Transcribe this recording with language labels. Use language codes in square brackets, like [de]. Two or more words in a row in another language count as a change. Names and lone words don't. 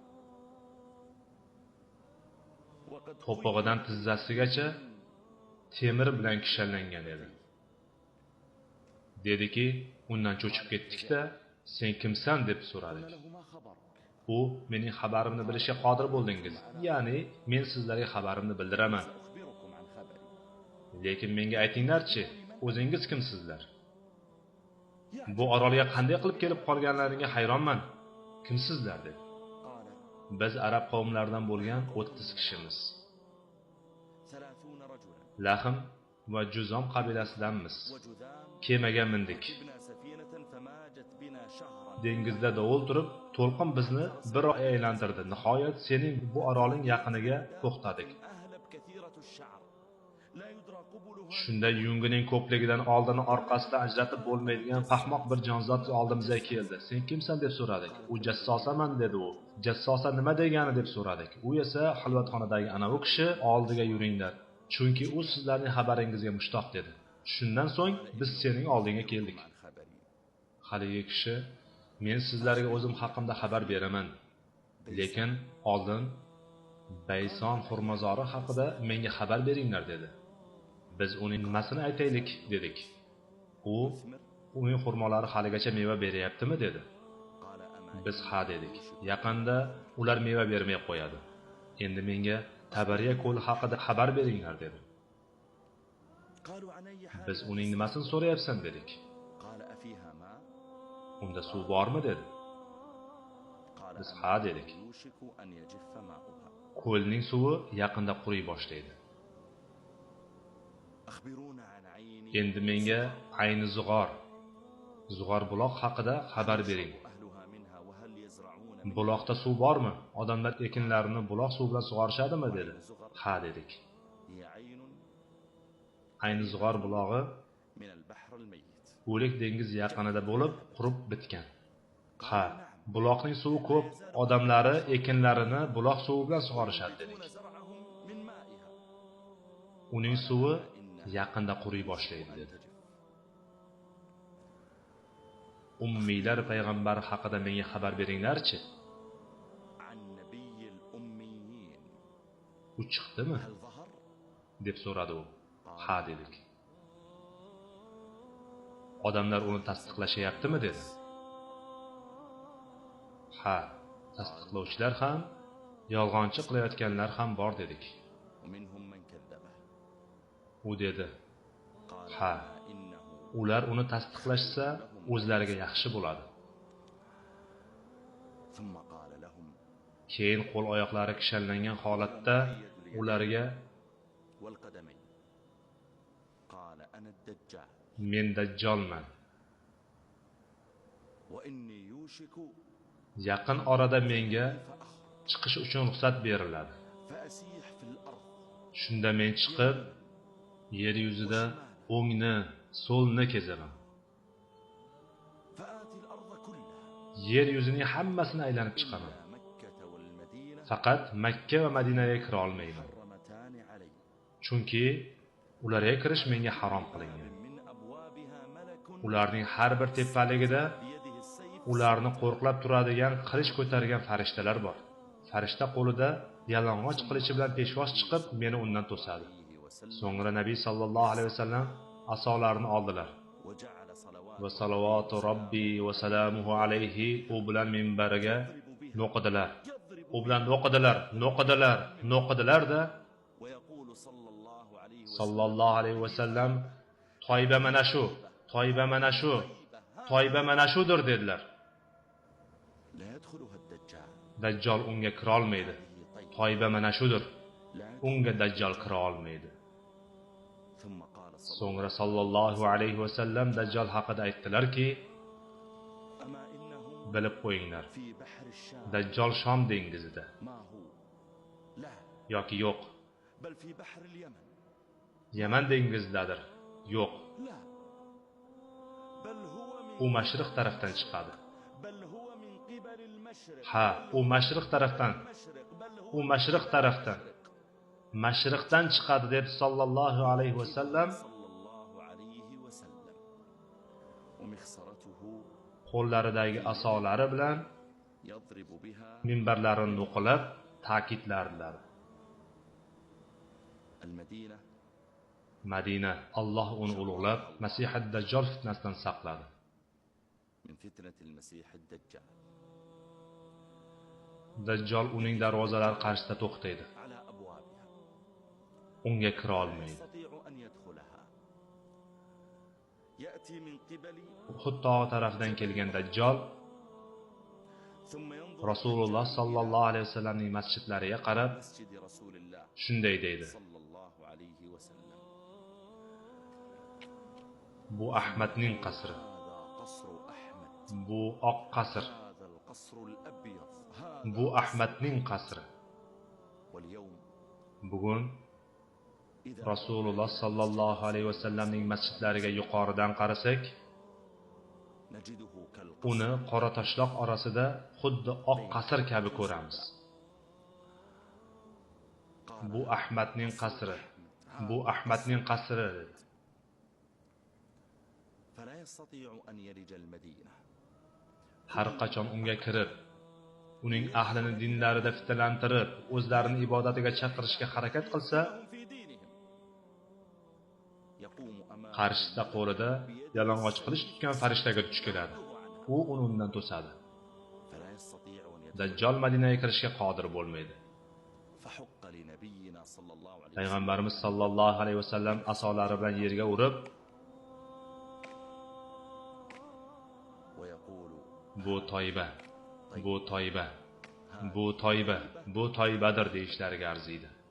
[ar] وقد [uz] To'pog'idan tizzasigacha temir bilan kishanlangan edi. Dediki, undan cho'chib ketdik-da, sen kimsan deb so'radik. [ar] له ما خبرك [uz] U mening xabarimni bilishga qodir bo'ldingiz. Ya'ni men sizlarga xabarimni bildiraman. [ar] أخبركم عن خبري [uz] Lekin menga aytinglar-chi, o'zingiz kimsizlar? Bu orolga qanday qilib kelib qolganlaringga hayronman. Kimsizlar dedi. [ar] قال [uz] Biz arab qavmlaridan bo'lgan 30 kishimiz. [ar] 30 رجلا [uz] Lahm va Juzom qabilasidanmiz. [ar] وجذام [uz] Kemaga mindik. [ar] ركبنا سفينة فماجت بنا شهرا [uz] Dengizda dovul turib, to'lqin bizni bir oy aylantirdi. Nihoyat sening bu oroling yaqiniga to'xtadik. [ar] أهلب كثيرة الشعر لا يدرى قبلها [uz] Shunda yungining ko'pligidan oldini orqasidan ajratib bo'lmaydigan paxmoq bir jonzot oldimizga keldi. Sen kimsan deb so'radik. U jassosaman dedi u. Jassosa nima degani deb so'radik. U esa xilvatxonadagi anavi kishi oldiga yuringlar. Chunki u sizlarning xabaringizga mushtoq dedi. Shundan so'ng biz sening oldingga keldik. [ar] عن خبري [uz] Haligi kishi, men sizlarga o'zim haqimda xabar beraman. Lekin oldin Bayson xurmozori haqida menga xabar beringlar dedi. Biz uning nimasini aytaylik dedik. U [ar] مثمر [uz] uning xurmolari haligacha meva beryaptimi dedi. [ar] قال أما [uz] Biz ha dedik. Yaqinda ular meva bermay qo'yadi. Endi menga Tabariya ko'li haqida xabar beringlar dedi. [ar] قالوا عن أي حال [uz] Biz uning nimasini so'rayapsan dedik. [ar] قال أفيها ماء [uz] Unda suv bormi dedi. [ar] قال [uz] Biz [ar] أما [uz] ha dedik. [ar] يوشك أن يجف ماؤها [uz] Ko'lning suvi yaqinda quriy boshlaydi. [ar] أخبرونا عن عين [uz] Endi menga Ayni Zug'or buloq haqida xabar bering. [ar] أهلها منها وهل يزرعون من [uz] Buloqda suv bormi? Odamlar ekinlarini buloq suv bilan sug'orishadimi dedi. Ha dedik. [ar] هي عين [uz] Ayni Zug'or bulog'i [ar] من البحر الميت [uz] o'lik dengiz yaqinida bo'lib, qurib bitgan. Ha, buloqning suvi ko'p, odamlari ekinlarini buloq suvi bilan sug'orishadi dedik. [ar] ينبتون زرعهم من مائها [uz] Uning suvi yaqinda quriy boshlaydi dedi. Ummiylar payg'ambar haqida menga xabar beringlar-chi. [ar] عن نبي الأميين [uz] U chiqdimi? [ar] هل ظهر [uz] deb so'radi u. Ha dedik. Odamlar uni tasdiqlashyaptimi dedi. Ha, tasdiqlovchilar ham, yolg'onchi qilayotganlar ham bor dedik. [ar] ومنهم من كذبه [uz] U dedi. [ar] قال [uz] Ha, [ar] إنه [uz] ular uni tasdiqlashsa, o'zlariga yaxshi bo'ladi. [ar] ثم قال لهم [uz] Keyin qo'l oyoqlari kishanlangan holatda ularga [ar] والقدمين قال أنا الدجال [uz] men dajjolman. [ar] وإني يوشك [uz] Yaqin orada menga [ar] فأخرج [uz] chiqish uchun ruxsat beriladi. [ar] فأسيح في الأرض [uz] Shunda men chiqib, yer yuzida o'ngni, so'lni kezaman. [ar] فآتي الأرض كلها [uz] Yer yuzining hammasini aylanib chiqaman. [ar] إلا مكة والمدينة [uz] Faqat Makka va Madinaga kira olmayman. [ar] محرمتان علي [uz] Chunki ularga kirish menga harom qilingan. [ar] من أبوابها ملك [uz] Ularning har bir tepaligida [ar] بيده السيف [uz] ularni qo'rqlab turadigan qilich ko'targan farishtalar bor. Farishta qo'lida yalang'och qilichi bilan peshvoz chiqib, meni undan to'sadi. [ar] عليه وسلم [uz] So'ngra Nabiy [ar] صلى الله عليه وسلم [uz] asolarini oldilar. [ar] وجعل صلوات وصلوات ربي وسلامه عليه [uz] u bilan minbariga no'qidilar. U bilan no'qidilar-da [ar] ويقول صلى الله عليه وسلم صلى الله عليه وسلم [uz] Toyba mana shu, Toyba mana shu, Toyba mana shudir dedilar. [ar] لا يدخلها الدجال [uz] Dajjal unga kira olmaydi. Toyba mana shudir. [ar] لا [uz] Unga dajjal kira olmaydi. [ar] ثم قال صلى [uz] So'ngra [ar] صلى الله عليه وسلم [uz] dajjal haqida aytdilarki, [ar] أما إنه [uz] bilib qo'yinglar. [ar] في بحر الشام [uz] Dajjal Shom dengizida [ar] ما هو لا [uz] yoki yo'q. [ar] بل في بحر اليمن [uz] Yaman dengizidadir. Yo'q. [ar] لا بل هو [uz] U [ar] من [uz] mashriq tarafdan chiqadi. [ar] بل هو من قبل المشرق [uz] Ha, u mashriq tarafdan. [ar] المشرق بل هو [uz] U mashriq tarafdan. Mashriqdan chiqadi deb [ar] صلى الله عليه وسلم صلى الله عليه وسلم ومخصرته [uz] qo'llaridagi asolari bilan [ar] يضرب بها [uz] minbarlarini o'qilab ta'kidlardilar. [ar] المدينة [uz] Madina Alloh uni ulug'lab Masih ad-Dajjal fitnasidan saqladi. [ar] من فتنة المسيح الدجال [uz] Dajjal uning darvozalari qarshisida to'xtaydi. [ar] على أبوابها [uz] Unga kira [ar] لا [uz] olmaydi. [ar] يستطيع أن يدخلها يأتي من قبل [uz] Uhud tog'i tarafdan kelgan Dajjal [ar] ثم ينظر [uz] Rasululloh [ar] صلى الله عليه وسلم [uz] masjidlariga qarab [ar] مسجد رسول الله [uz] shunday deydi: [ar] صلى الله عليه وسلم [uz] Bu Ahmadning qasri, [ar] هذا قصر أحمد [uz] bu oq qasr, [ar] هذا القصر الأبيض [uz] bu Ahmadning qasri. [ar] واليوم [uz] Bugun [ar] إذا [uz] Rasululloh [ar] صلى الله عليه وسلم [uz] masjidlariga yuqoridan qarasak, [ar] نجده كالقصر [uz] uni qora toshloq orasida xuddi oq qasr kabi ko'ramiz. Bu Ahmadning qasri, bu Ahmadning qasri. [ar] فلا يستطيع أن يلج المدينة [uz] Har qachon unga kirib, uning ahlini dinlarida fitnalantirib, o'zlarini ibodatiga chaqirishga harakat qilsa, [ar] هم في دينهم يقوم أمام [uz] qarshisida qo'lida yalang'och qilich tutgan farishtaga duch keladi. U uni undan to'sadi. [ar] فلا يستطيع أن يدخل [uz] Dajjal Madinaga kirishga qodir bo'lmaydi. [ar] فحق لنبينا صلى الله عليه وسلم [uz] Payg'ambarimiz [ar] صلى الله عليه وسلم [uz] asolari bilan yerga urib, [ar] ويقول [uz] bu toyba, bu toyba, bu toyba, bu toybadir deyishlariga arziydi.